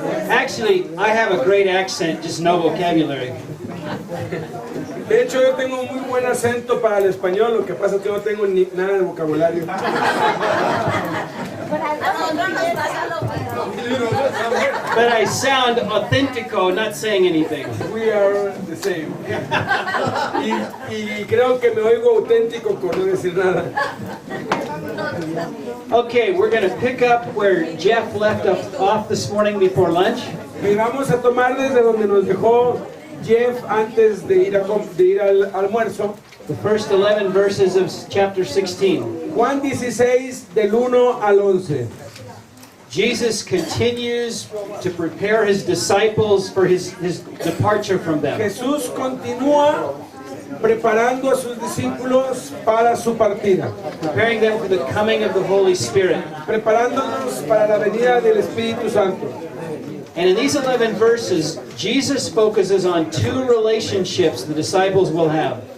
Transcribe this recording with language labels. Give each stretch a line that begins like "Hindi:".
English: Actually, I have a great accent, just no vocabulary.
Spanish: De hecho, yo tengo un muy buen acento para el español, lo que pasa es que no tengo ni nada de vocabulario.
English: But I sound authentico, not saying anything. We are the same.
Spanish: Y creo que me oigo auténtico con no decir nada.
English: Okay, we're going to pick up where Jeff left off this morning before lunch.
Spanish: Y vamos a tomar desde donde nos dejó Jeff antes de ir al almuerzo.
English: The first 11 verses of chapter 16.
Spanish: Juan 16, del 1 al 11.
English: Jesus continues to prepare his disciples for his departure from them.
Spanish: Jesús continúa preparando a sus discípulos para su partida,
English: Preparing them for the coming of the Holy Spirit.
Spanish: preparándonos para la venida del Espíritu Santo.
English: And in these 11 verses, Jesus focuses on two relationships the disciples will have.